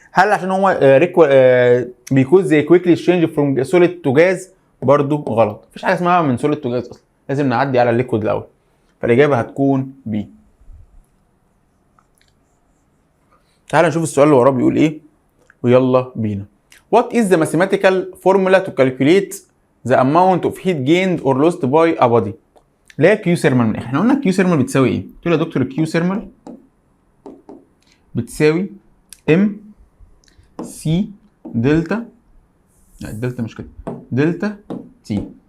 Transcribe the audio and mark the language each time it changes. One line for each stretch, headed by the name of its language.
Arabic: هل عشان هو
English: Because زي quickly change from solid to gas?
Arabic: برضو غلط. مفيش حاجه اسمها من سوليد تو جاز اصلا، لازم نعدي على الليكويد الاول. فالاجابه هتكون بي. تعال نشوف السؤال اللي وراه بيقول ايه ويلا بينا.
English: What is the mathematical formula to calculate the amount of heat gained or lost by a body؟
Arabic: اللي هي كيو ثيرمال. من احنا قلنا كيو ثيرمال بتساوي ايه؟ قلت له يا دكتور الكيو ثيرمال بتساوي ام سي دلتا، لا الدلتا مش كده، دلتا تي.